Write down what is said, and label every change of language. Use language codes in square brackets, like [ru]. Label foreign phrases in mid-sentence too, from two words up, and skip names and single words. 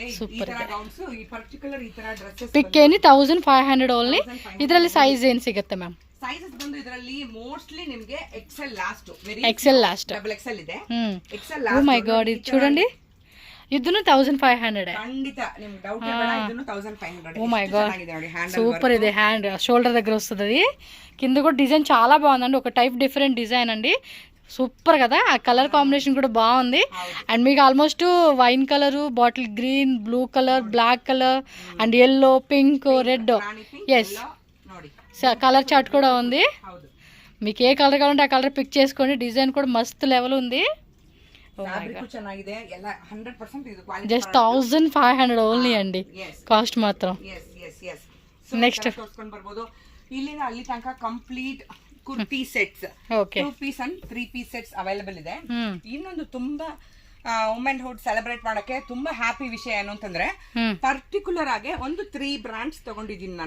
[kn] ಈ ತರ ಗೌನ್ಸ್, ಈ ಪರ್ಟಿಕ್ಯುಲರ್ ಈ ತರ ಡ್ರೆಸ್ಸಸ್ [en] pick any 1500 only. [kn] ಇದರಲ್ಲಿ ಸೈಜ್ ಏನ್ ಸಿಗುತ್ತೆ ಮ್ಯಾಮ್? ಸೈಜಸ್ ಬಂದು ಇದರಲ್ಲಿ ಮೋಸ್ಟ್ಲಿ ನಿಮಗೆ [en] XL last, XL last, double XL [kn] ಇದೆ. XL ಲಾಸ್ಟ್. [en] oh my god, [kn] ಇದು చూడండి, ಇದನ್ನು 1500. ಖಂಡಿತ ನಿಮ್ಗೆ ಡೌಟ್ ಬೇಡ, ಇದನ್ನು 1500. [en] oh my god, [te] సూపర్ ఇది. [en] hand shoulder [te] దగ్గర వస్తుంది. కింద కూడా డిజైన్ చాలా బాగుందండి, ఒక [en] type different design [te] అండి. సూపర్ కదా, ఆ [en] colour combination [te] కూడా బాగుంది. [en] అండ్ మీకు almost wine colour, bottle green, blue colour, black colour and yellow, pink, red. [te] ఎస్, [en] colour chart [te] కూడా ఉంది. మీకు ఏ కలర్ కావాలంటే ఆ కలర్ పిక్ చేసుకోండి. డిజైన్ కూడా మస్తు లెవెల్ ఉంది. [kn] ಚೆನ್ನಾಗಿದೆ ಎಲ್ಲ 100% ಇದು ಕ್ವಾಲಿಟಿ. [en] just 1500 only [kn] ಅಂడి ಕಾಸ್ಟ್ ಮಾತ್ರ. ನೆಕ್ಸ್ಟ್ ತೋರಿಸ್ಕೊಂಡು ಬರ್ಬೋದು. ಇಲ್ಲಿಂದ ಅಲ್ಲಿ ತನಕ [en] complete kurti sets [kn] ಓಕೆ [en] 2 piece and 3 piece sets available [kn] ಇದೆ. ಇನ್ನೊಂದು ತುಂಬಾ [en] womanhood celebrate [kn] ಮಾಡಕ್ಕೆ ತುಂಬಾ ಹ್ಯಾಪಿ ವಿಷಯ ಏನು ಅಂತಂದ್ರೆ ಪರ್ಟಿಕ್ಯುಲರ್ ಆಗಿ ಒಂದು 3 ಬ್ರಾಂಡ್ಸ್ ತಗೊಂಡಿದ್ದೀನಿ ನಾನು.